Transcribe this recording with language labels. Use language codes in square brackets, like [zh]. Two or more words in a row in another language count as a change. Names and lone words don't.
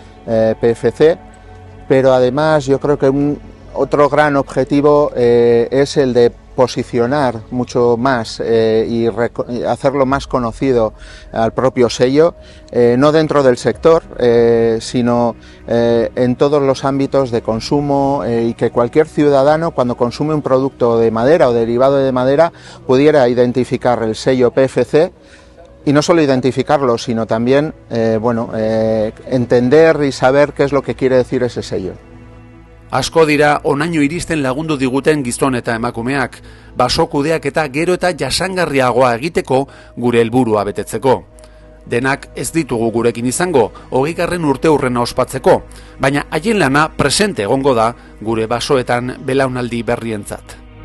[es] PFC, pero además yo creo que otro gran objetivo es el de posicionar mucho más y hacerlo más conocido al propio sello, no dentro del sector, sino en todos los ámbitos de consumo, y que cualquier ciudadano, cuando consume un producto de madera o derivado de madera, pudiera identificar el sello PFC. Y no solo identificarlo, sino también entender y saber qué es lo que quiere decir ese sello. [eu] Asko dira onaino iristen lagundu diguten gizon eta emakumeak, baso kudeak eta gero eta jasangarriagoa egiteko gure helburua betetzeko. Denak ez ditugu gurekin izango, 20. urteurrena ospatzeko, baina haien lana presente egongo da gure basoetan belaunaldi berrientzat.